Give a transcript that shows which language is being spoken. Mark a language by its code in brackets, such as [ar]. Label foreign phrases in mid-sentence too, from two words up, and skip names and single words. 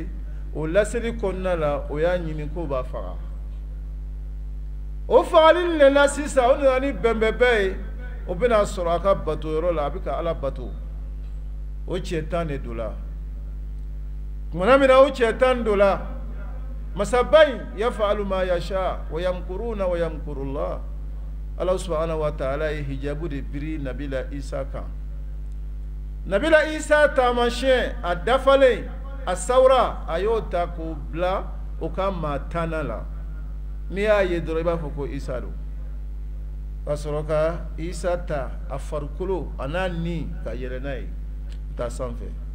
[bm] O laseli kɔnɔna la o y'a ɲini k'o b'a faga. O fagali le la sisan o nana ni bɛnbɛnbɛn ye, o bɛna sɔrɔ a ka batoyɔrɔ la, a bɛ ka Ala bato. O cɛ 10 de don la. Tumana min na o cɛ 10 don la, masaba in [ar] يفعل ما يشاء ويمكرون ويمكر الله. [bm] Ala [ar] سبحانه وتعالى [bm] ye hijabu de biri Nabila Isa kan. Nabila Isa taamasiyɛn a dafalen a sawura a y'o ta k'o bila o ka maa 10 la. N'i y'a ye dɔrɔn i b'a fɔ ko Isa don. Ka sɔrɔ ka Isa ta a farikolo a n'a ni ka yɛlɛ n'a ye ka taa sanfɛ.